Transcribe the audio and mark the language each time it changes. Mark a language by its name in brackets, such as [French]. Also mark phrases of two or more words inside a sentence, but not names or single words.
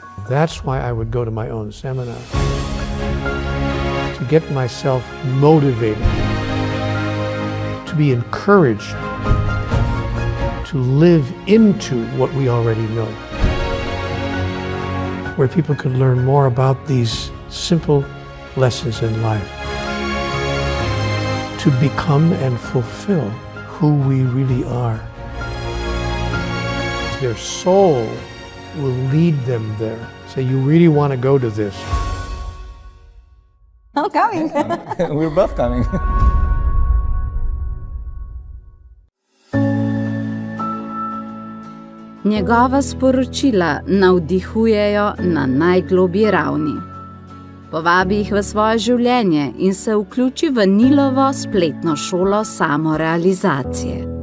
[English] That's why I would go to my own seminar, to get myself motivated, to be encouraged to live into what we already know, where people could learn more about these simple lessons in life, to become and fulfill who we really are. Their soul will lead them there. So you really want to go to this. I'm coming. We're both coming. [Slovenian] Njegova sporočila navdihujejo na najglobji ravni. Povabi jih v svoje življenje in se vključi v Nealovo spletno šolo samo-realizacije.